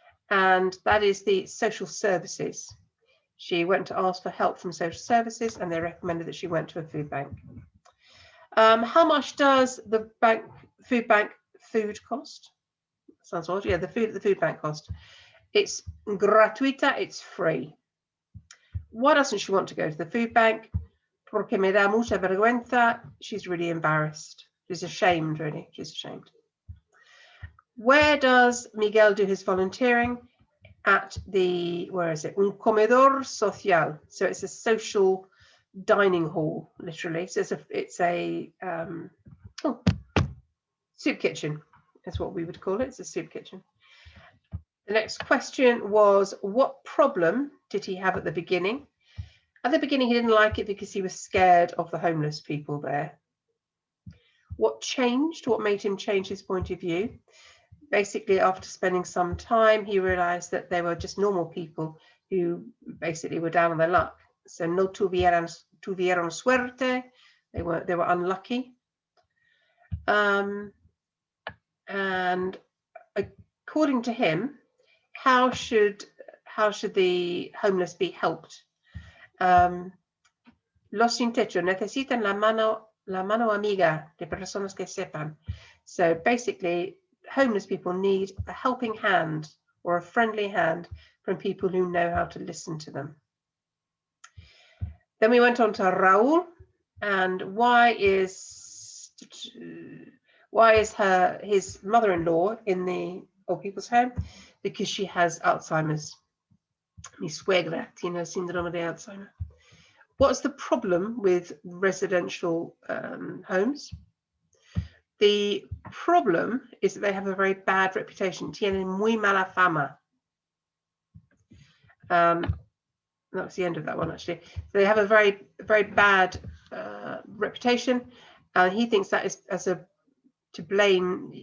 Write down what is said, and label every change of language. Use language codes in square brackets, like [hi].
[en] And that is the social services. She went to ask for help from social services, and they recommended that she went to a food bank. How much does the food bank food cost? Sounds odd. Yeah, the food bank cost. It's gratuita, it's free. Why doesn't she want to go to the food bank? [es] Porque me da mucha vergüenza. [en] She's really embarrassed. She's ashamed, really. She's ashamed. Where does Miguel do his volunteering? At the, where is it? Un comedor social. So it's a social dining hall, literally. So it's a soup kitchen. That's what we would call it. It's a soup kitchen. The next question was, what problem did he have at the beginning? At the beginning, he didn't like it because he was scared of the homeless people there. What changed? What made him change his point of view? Basically, after spending some time, he realized that they were just normal people who basically were down on their luck. So [es] no tuvieron suerte. [en] They were unlucky. And according to him, how should the homeless be helped? [es] Los sin techo necesitan la mano amiga de personas que sepan. [en] So basically, homeless people need a helping hand or a friendly hand from people who know how to listen to them. Then we went on to Raúl, and why is Why is his mother-in-law in the old people's home? Because she has Alzheimer's. [es] Mi suegra tiene síndrome de Alzheimer. [en] What's the problem with residential homes? The problem is that they have a very bad reputation. [es] Tienen muy mala fama. [en] That's the end of that one, actually. They have a very, very bad reputation, and he thinks that is to blame.